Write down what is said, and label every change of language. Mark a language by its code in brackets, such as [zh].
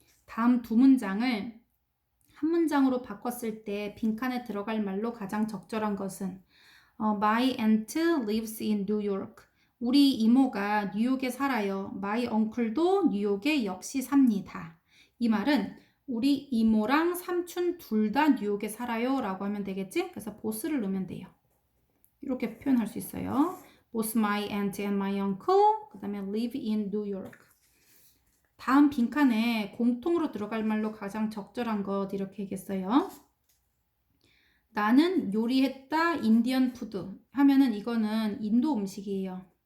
[ko] 다음 두 문장을 한 문장으로 바꿨을 때 빈칸에 들어갈 말로 가장 적절한 것은 [en] My aunt lives in New York. [ko] 우리 이모가 뉴욕에 살아요. [en] My uncle [ko] 도 뉴욕에 역시 삽니다. 이 말은 우리 이모랑 삼촌 둘 다 뉴욕에 살아요 라고 하면 되겠지? 그래서 both를 넣으면 돼요. 이렇게 표현할 수 있어요. [en] Both my aunt and my uncle [ko] 그 다음에 [en] live in New York. [ko] 다음 빈칸에 공통으로 들어갈 말로 가장 적절한 것 이렇게 얘기했어요. 나는 요리했다 인디언 푸드 하면은 이거는 인도 음식이에요.